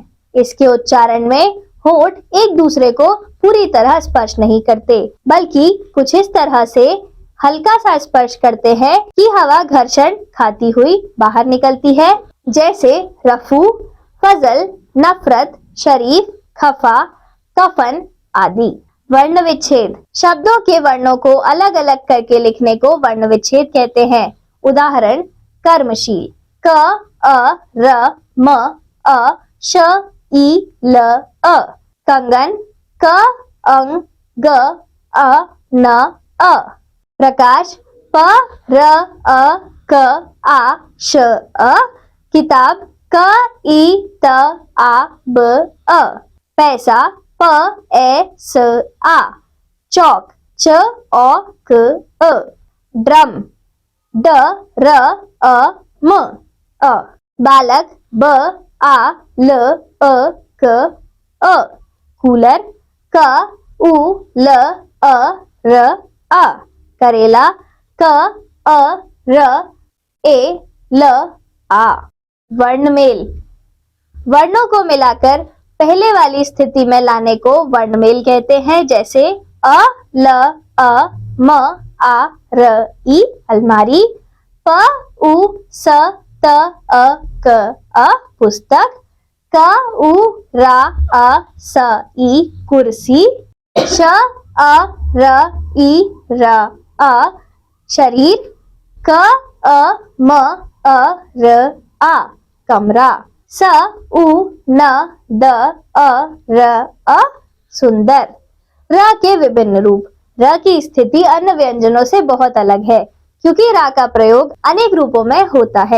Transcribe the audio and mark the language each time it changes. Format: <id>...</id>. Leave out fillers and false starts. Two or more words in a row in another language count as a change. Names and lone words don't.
<hi>इसके उच्चारण में होठ एक दूसरे को पूरी तरह स्पर्श नहीं करते, बल्कि कुछ इस तरह से हल्का सा स्पर्श करते हैं कि हवा घर्षण खाती हुई बाहर निकलती है। जैसे रफू, फजल, नफरत, शरीफ, खफा, कफन आदि। वर्ण विच्छेद: शब्दों के वर्णों को अलग अलग करके लिखने को वर्ण विच्छेद कहते हैं। उदाहरण: कर्मशील: क, अ, र, म, अ, श, ई, ल, अ। कंगन: क, अंग, ग, अ, न, अ। प्रकाश: प, र, अ, क, आ, श, अ। किताब: क, ई, त, आ, ब, अ। पैसा: प, ए, स, आ। चौक: च, औ, क, अ। ड्रम: ड, र, अ, म, अ। बालक: ब, आ, ल, अ, क, अ। कूलर: क, उ, ल, अ, र, आ। करेला: क, अ, र, ए, ल, आ। वर्णमेल: वर्णों को मिलाकर पहले वाली स्थिति में लाने को वर्णमेल कहते हैं। जैसे अ, ल, अ, म, आ, र, ई अलमारी, प, उ, स, त, अ, क, अ पुस्तक, क, उ, रा, अ, स, ई कुर्सी, श, अ, र, ई, र, अ शरीर, क, अ, म, अ, र, आ कमरा, स, उ, न, द, अ, र, अ सुंदर। र के विभिन्न रूप: र की स्थिति अन्य व्यंजनों से बहुत अलग है क्योंकि र का प्रयोग अनेक रूपों में होता है।</hi>